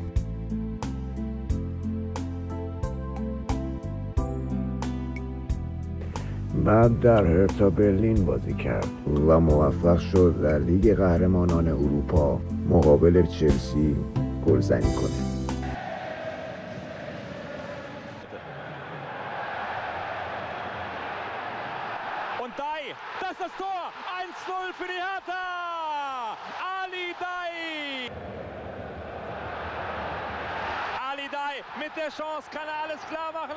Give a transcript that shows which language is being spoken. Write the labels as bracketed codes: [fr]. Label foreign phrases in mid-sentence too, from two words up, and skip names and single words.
[fa] بعد در هرتا برلین بازی کرد و موفق شد در لیگ قهرمانان اروپا مقابل چلسی گلزنی کنه. [de] Und Dai, das ist das Tor! 1-0 für die Hertha! Ali Dai! Ali Dai mit der Chance, kann er alles klar machen.